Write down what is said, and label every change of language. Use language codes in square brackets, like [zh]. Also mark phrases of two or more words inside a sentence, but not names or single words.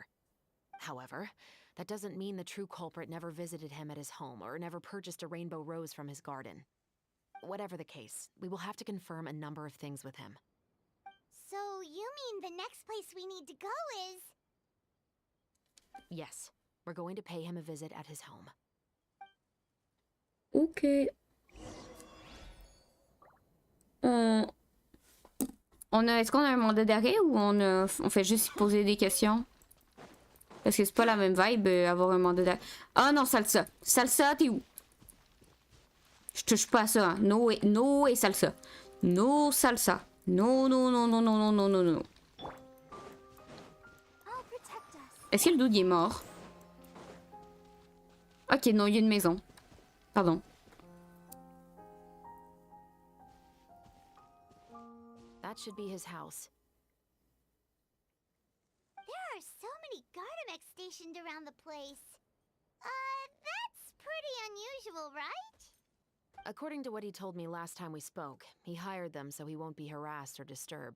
[en] However, that doesn't mean the true culprit never visited him at his home or never purchased a rainbow rose from his garden. Whatever the case, we will have to confirm a number of things with him. So you mean the next place we need to go is... Yes, we're going to pay him a visit at his home. Ok. [fr] Est-ce qu'on a un mandat d'arrêt ou on fait juste poser des questions? Parce que c'est pas la même vibe avoir un mandat d'arrêt. Ah non, salsa. Salsa, t'es où? Je touche pas à ça. Hein. No et salsa. No salsa. No, no, no, no, no, no, no, no, no. Est-ce que le dude est mort? Ok, non, il y a une maison. Pardon. [en] That should be his house. There are so many Gardamex stationed around the place. That's pretty unusual, right? According to what he told me last time we spoke, he hired them so he won't be harassed or disturbed.